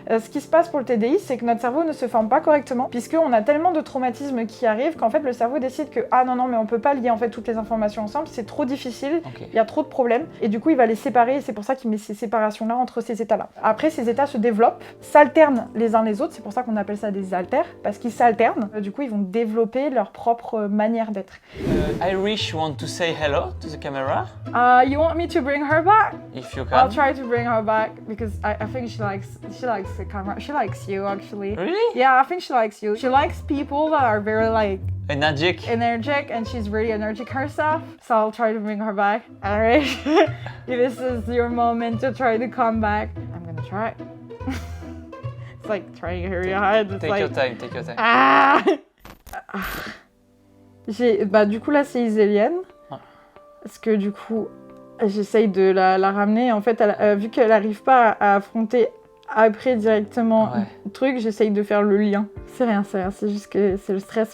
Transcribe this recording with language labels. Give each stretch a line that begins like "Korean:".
French: Ce qui se passe pour le TDI, c'est que notre cerveau ne se forme pas correctement, puisqu'on a tellement de traumatismes qui arrivent qu'en fait le cerveau décide que ah non mais on peut pas lier en fait toutes les informations ensemble, c'est trop difficile, il y a trop de problèmes, et du coup il va les séparer, et c'est pour ça qu'il met ces séparations-là entre ces états-là. Après ces états se développent, s'alternent les uns les autres, c'est pour ça qu'on appelle ça des haltères, parce qu'ils s'alternent, du coup ils vont développer leur propre manière d'être.
English: Irish want to say hello to the camera? You want me to bring her back? If you can. I'll try to bring her back because I think she likes the camera. She likes you actually. Really? Yeah, I think she likes you. She likes people that are very like energetic, and she's very energetic herself. So I'll try to bring her back. Alright. If this is your moment to try to come back, I'm gonna try. It's like trying very hard. Take your time. Ah.
French: Du coup là c'est Isélienne. Parce que du coup j'essaye de la ramener. En fait, vu qu'elle n'arrive pas à affronter après directement le truc, j'essaye de faire le lien. C'est rien, c'est juste que c'est le stress.